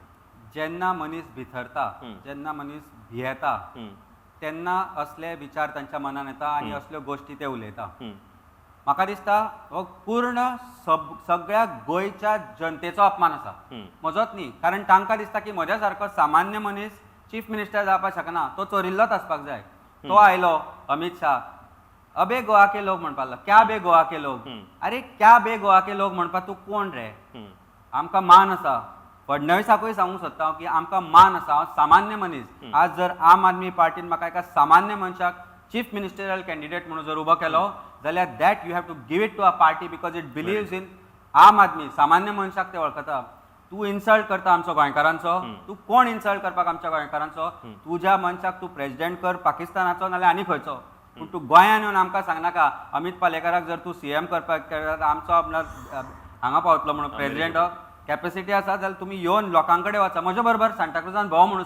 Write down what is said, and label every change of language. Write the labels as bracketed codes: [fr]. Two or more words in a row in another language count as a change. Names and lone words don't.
[kok] जेन्ना मनीस भितरता जेन्ना मनीस भियेता तेन्ना असले विचार तांच्या मनान येता आनी असल्यो गोश्टी ते उलयता म्हाका दिसता हो पूर्ण सगळ्या गोंयच्या जनतेचो अपमान आसा म्हजोच न्ही कारण तांकां दिसता की म्हज्या सारको सामान्य मनीस चीफ मिनिस्टर जावपाक शकना तो चोरिल्लोच आसपाक जाय तो आयलो अमित शाह [hi] अबे गोवा के लोग [kok] म्हणपाक लागला [hi] क्या बे गोवा के लोग अरे क्या बे गोवा के लोग [kok] म्हणपाक तूं कोण रे आमकां मान आसा फडणवीसाकूय सांगूंक सोदता हांव की आमकां मान आसा हांव सामान्य मनीस आज जर आम आदमी पार्टीन म्हाका एका सामान्य मनशाक चीफ मिनिस्टरियल कॅन्डिडेट म्हणून जर उबो केलो जाल्यार [en] that you have to give it to a party because it believes in [kok] आम आदमी सामान्य मनशाक ते वळखता तूं इन्सल्ट करता आमचो गोंयकारांचो तूं कोण इन्सल्ट करपाक आमच्या गोंयकारांचो तुज्या मनशाक तूं प्रेसिडेंट कर पाकिस्तानाचो नाल्यार आनी खंयचो पूण तूं गोंयान येवन आमकां सांगनाका अमित पालेकराक जर तूं सीएम करपाक आमचो आपलो हांगा पावतलो म्हणून [en] president capacity [kok] आसा जाल्यार तुमी येवन लोकां कडेन वचा म्हज्या बरोबर सांताक्रुजान भोंव म्हणून